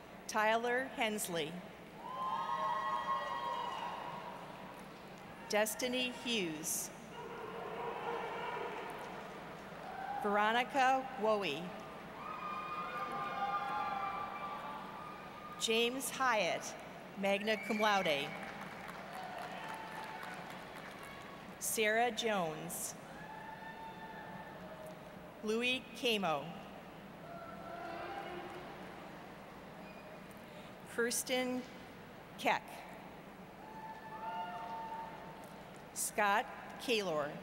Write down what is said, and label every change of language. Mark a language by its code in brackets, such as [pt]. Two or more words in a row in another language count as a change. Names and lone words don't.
[en] Tyler Hensley. Destiny Hughes. Veronica Wowie. James Hyatt, [la] magna cum laude. [en] Sarah Jones. Louis Camo. Kirsten Keck. Scott Kaylor.